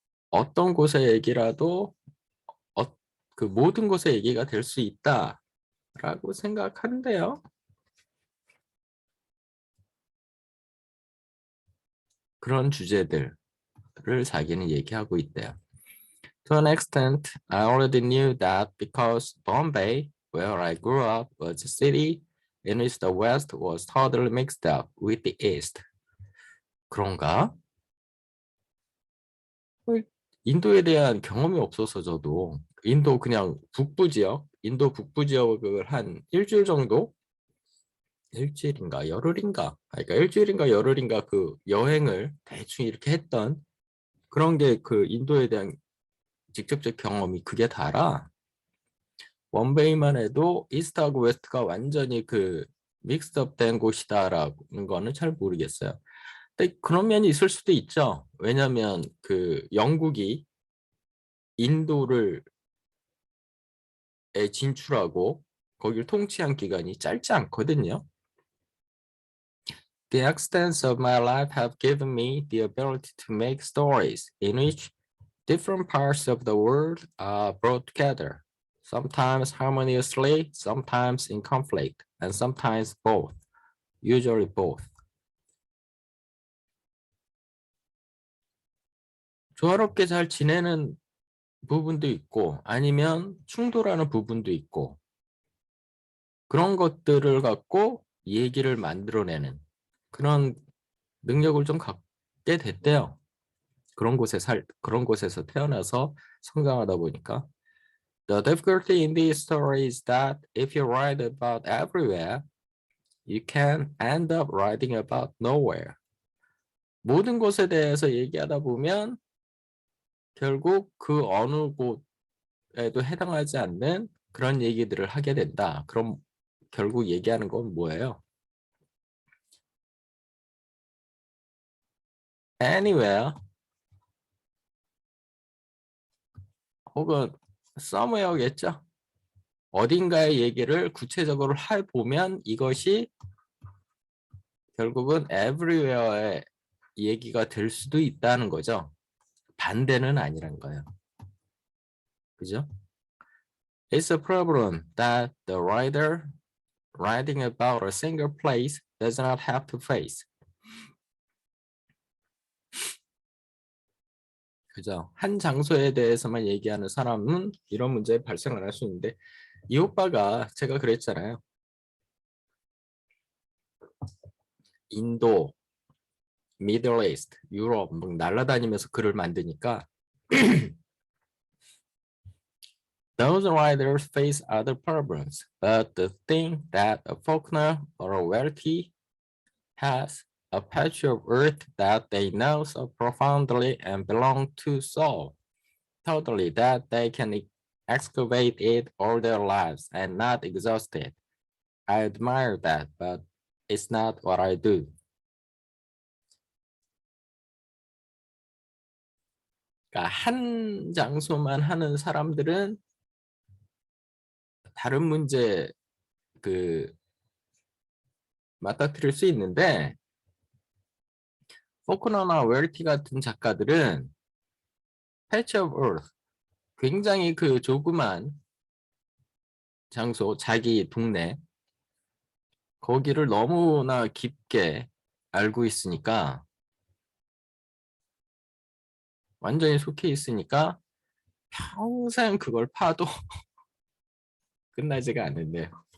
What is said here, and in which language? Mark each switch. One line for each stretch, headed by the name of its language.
Korean: 어떤 곳의 얘기라도 그 모든 곳의 얘기가 될 수 있다라고 생각하는데요. 그런 주제들을 자기는 얘기하고 있대요.
English: To an extent, I already knew that because Bombay, where I grew up, was a city in which the West was totally mixed up with the East.
Korean: 그런가? 인도에 대한 경험이 없어서 저도 인도 그냥 북부 지역, 인도 북부 지역을 한 일주일 정도 일주일인가 열흘인가 그러니까 일주일인가 열흘인가 그 여행을 대충 이렇게 했던 그런 게 그 인도에 대한 직접적 경험이 그게 다라. 원베이만 해도 이스트하고 웨스트가 완전히 그 믹스업 된 곳이다라는 거는 잘 모르겠어요. 근데 그런 면이 있을 수도 있죠. 왜냐하면 그 영국이 인도를 진출하고 거기를 통치한 기간이 짧지 않거든요.
English: The accidents of my life have given me the ability to make stories in which different parts of the world are brought together, sometimes harmoniously, sometimes in conflict, and sometimes both, usually both.
Korean: 조화롭게 잘 지내는 부분도 있고 아니면 충돌하는 부분도 있고 그런 것들을 갖고 얘기를 만들어내는 그런 능력을 좀 갖게 됐대요. 그런 곳에서 태어나서 성장하다 보니까.
English: The difficulty in this story is that if you write about everywhere, you can end up writing about nowhere.
Korean: 모든 곳에 대해서 얘기하다 보면 결국 그 어느 곳에도 해당하지 않는 그런 얘기들을 하게 된다. 그럼 결국 얘기하는 건 뭐예요? Anywhere 혹은 somewhere겠죠. 어딘가의 얘기를 구체적으로 해보면 이것이 결국은 everywhere의 얘기가 될 수도 있다는 거죠. 반대는 아니란 거예요. 그죠?
English: It's a problem that the writer writing about a single place does not have to face.
Korean: 그죠? 한 장소에 대해서만 얘기하는 사람은 이런 문제에 발생을 할 수 있는데 이 오빠가 제가 그랬잖아요. 인도, 미들 이스트, 유럽 뭐 날아다니면서 글을 만드니까
English: those writers face other problems, but the thing that a Faulkner or a Welty has a patch of earth that they know so profoundly and belong to so totally that they can excavate it all their lives and not exhaust it. I admire that, but it's not what I do.
Korean: 그러니까 한 장소만 하는 사람들은 다른 문제 그 맞닥뜨릴 수 있는데 포크너나 웰티 같은 작가들은
English: Patch of Earth
Korean: 굉장히 그 조그만 장소 자기 동네 거기를 너무나 깊게 알고 있으니까 완전히 속해 있으니까 평생 그걸 파도 끝나지가 않는데요.